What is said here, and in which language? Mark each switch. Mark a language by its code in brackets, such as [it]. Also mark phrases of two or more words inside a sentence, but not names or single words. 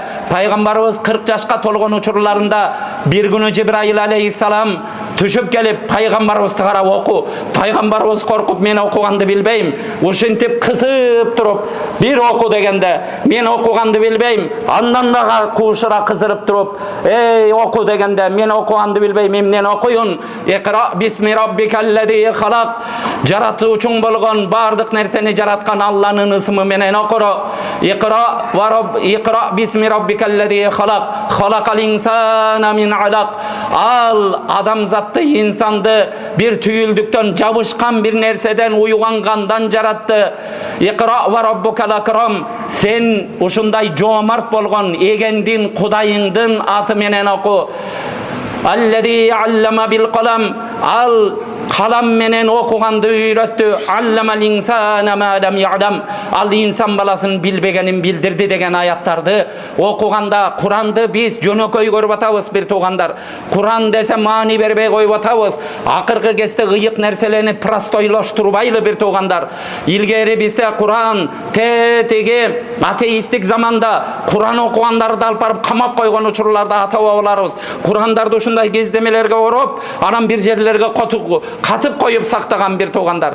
[ky] Пайгамбарыбыз 40 жашка толгон учурларында бир күнү Жибраил алейхиссалам түшүп келип, пайгамбарыбызды карап оку. Пайгамбарыбыз коркуп, мен окуганды билбейм. Ушинтип кысып туруп, бир оку дегенде, мен окуганды билбейм. Андан да кушура кызырып туруп, оку дегенде, мен окуганды билбейм, эмнен окуйун? [ar] اقرأ باسم ربك الذي خلق. [ky] Жаратуучуң болгон, бардык нерсени жараткан Алланын ысымы менен окуро. [ar] اقرأ باسم ربك الذي خلق. خلق الإنسان من علق. [ky] Ал адамзатты, инсанды бир түйүлдүктөн, жабышкан бир нерседен, уйгангандан жаратты. [ar] اقرأ وربك الأكرم. [ky] Сен ушундай жоомарт болгон эгеңдин, Кудайыңдын аты менен оку. [ar] الذي علم بالقلم. [ky] Ал қалам менен окуганды үйрөттү. [ar] علم الإنسان ما لم يعلم. [ky] Ал инсан баласын билбегенин билдирди деген аяттарды окуганда, Куранды биз жөнөкөй көрүп атабыз бир туугандар. Куран десе маани бербей коюп атабыз. Акыркы кезде ыйык нерселерни простойлоштурбайлы бир туугандар. Илгери бизде Куран теги атеистик заманда Куран окугандарды алып барып камап койгон учурларда ата бабаларыбыз Курандарды ушундай кездемелерге ороп, анан бир жерлерге катып коюп сактаган бир туугандар.